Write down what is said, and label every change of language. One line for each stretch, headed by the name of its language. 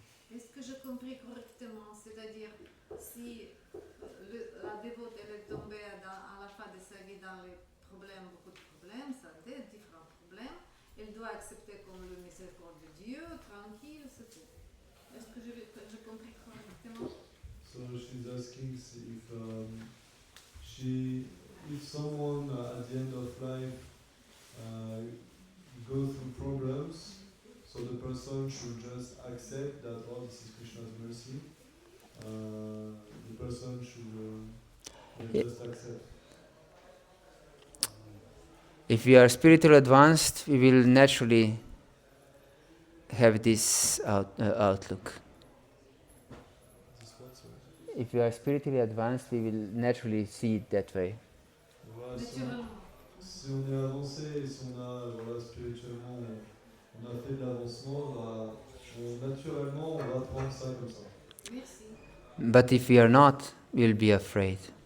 French: Est-ce que j'ai compris correctement? C'est-à-dire, si la dévote elle est tombée à la fin de sa vie dans les problèmes, beaucoup de problèmes, santé, différents problèmes, elle doit accepter comme le miséricorde de Dieu, tranquille, c'est tout. Est-ce que j'ai compris correctement?
English: So she's asking if if someone at the end of life go through problems, so the person should just accept that, oh, this is Krishna's mercy. The person should just accept. If we are spiritually advanced, we will naturally have this outlook. This what, sorry? If we are spiritually advanced, we will naturally see it that way.
French: Voilà, Naturellement. si on est avancé et si on a, voilà, spirituellement, on a fait de l'avancement, bah, naturellement, on va prendre ça comme ça. Merci.
English: But if we are not, we'll be afraid.